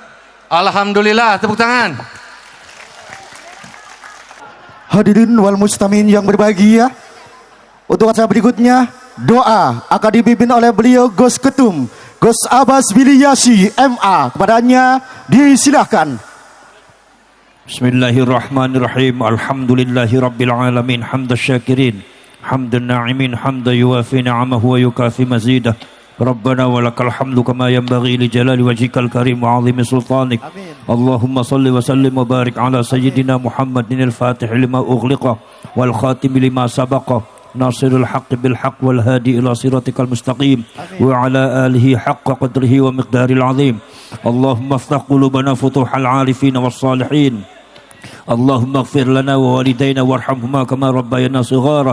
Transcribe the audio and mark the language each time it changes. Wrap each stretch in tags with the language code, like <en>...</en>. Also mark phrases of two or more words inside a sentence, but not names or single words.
<id>Alhamdulillah, tepuk tangan.</id> <ar>الحاضرين والمستمعين</ar> <id>yang berbahagia, untuk acara berikutnya doa akan dipimpin oleh beliau Gus Ketum, Gus Abbas Biliyasi MA. Kepadanya disilahkan.</id> <ar>بسم الله الرحمن الرحيم. الحمد لله رب العالمين، حمد الشاكرين، حمد الناعمين، حمدا يوافي نعمه ويكافئ مزيده. ربنا ولك الحمد كما ينبغي لجلال وجهك الكريم وعظيم سلطانك. اللهم صل وسلم وبارك على سيدنا محمد الفاتح لما أغلق والخاتم لما سبق ناصر الحق بالحق والهادي إلى صراطك المستقيم وعلى آله حق قدره ومقدار العظيم. اللهم افتح قلوبنا فتوح العارفين والصالحين. اللهم اغفر لنا ووالدينا وارحمهما كما ربيانا صغارا.</ar>